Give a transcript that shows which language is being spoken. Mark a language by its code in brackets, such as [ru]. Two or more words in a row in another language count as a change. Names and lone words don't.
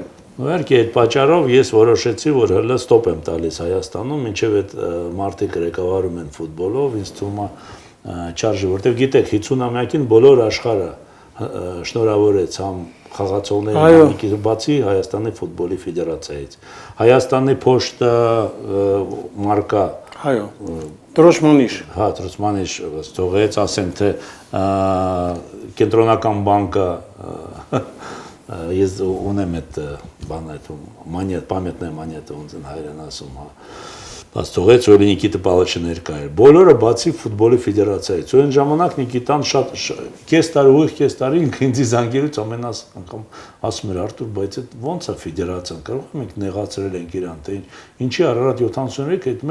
[hy] Իհարկե այդ պատճառով ես որոշեցի, որ հələ ստոպ եմ տալիս Հայաստանում, մինչև այդ մարդիկ ղեկավարում են ֆուտբոլով, ինձ թվում է չարժի, որտեղ գիտեք 50-ամյակին բոլոր աշխարհը շնորհավորեց համ խաղացողներին, բացի Հայաստանի ֆուտբոլի ֆեդերացիայից։ Հայաստանի Փոշտը մարկա, այո, Տրոսմանիշ, հա, Տրոսմանիշ թողեց, ասենք թե կենտրոնական բանկը ես ունեմ այդ բանը, այդ [ru] монет, памятная монета, [hy] ոնց են հայերեն ասում, հա։ Բայց թողեց, որ Նիկիտա Պալիչը ներկա էր։ Բոլորը բացի ֆուտբոլի ֆեդերացիայից։ Ու այն ժամանակ Նիկիտան շատ կես տարի ինքը ինձ զանգելուց ամենաս անգամ ասում էր Արտուր, բայց այդ ոնց է ֆեդերացիան, կարող ենք նեղացրել ենք իրան, թե ինչի Արարատ 73-ը այդ